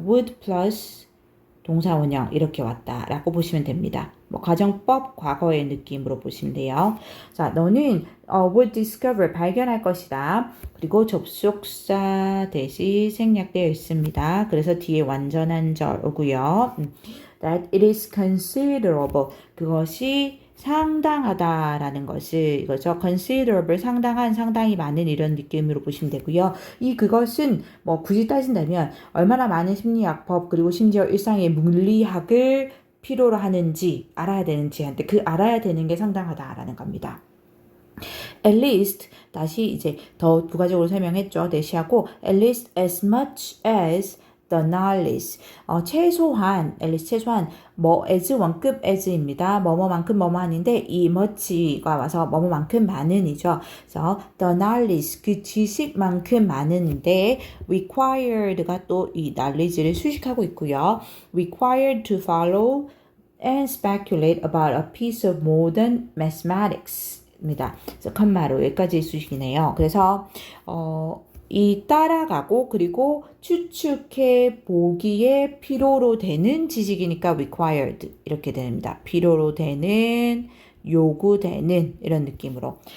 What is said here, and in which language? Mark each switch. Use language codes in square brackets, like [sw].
[ko] would plus 동사 원형 이렇게 왔다라고 보시면 됩니다. 뭐 가정법 과거의 느낌으로 보시면 돼요. 자, 너는 [en] would discover [ko] 발견할 것이다. 그리고 접속사 대시 생략되어 있습니다. 그래서 뒤에 완전한 절 오고요. [en] That it is considerable. [ko] 그것이 상당하다라는 것을 이거죠. considerable 상당한 상당히 많은 이런 느낌으로 보시면 되고요. 이 그것은 뭐 굳이 따진다면 얼마나 많은 심리학 법 그리고 심지어 일상의 물리학을 필요로 하는지 알아야 되는지한테 그 알아야 되는 게 상당하다라는 겁니다. At least 다시 이제 더 부가적으로 설명했죠. [en] 대시하고 at least as much as the knowledge. [ko] 최소한 at least 최소한 뭐 as 원급 as입니다. 뭐뭐만큼 뭐뭐하는데 이 much가 와서 뭐뭐만큼 많은이죠. 그래서 the knowledge 그 지식만큼 많은데 required가 또 이 knowledge를 수식하고 있고요. [en] required to follow and speculate about a piece of modern mathematics. [ko] 입니다. 그래서 컴마로 여기까지 수식이네요. 그래서 이 따라가고 그리고 추측해 보기에 필요로 되는 지식이니까 required 이렇게 됩니다. 필요로 되는 요구되는 이런 느낌으로.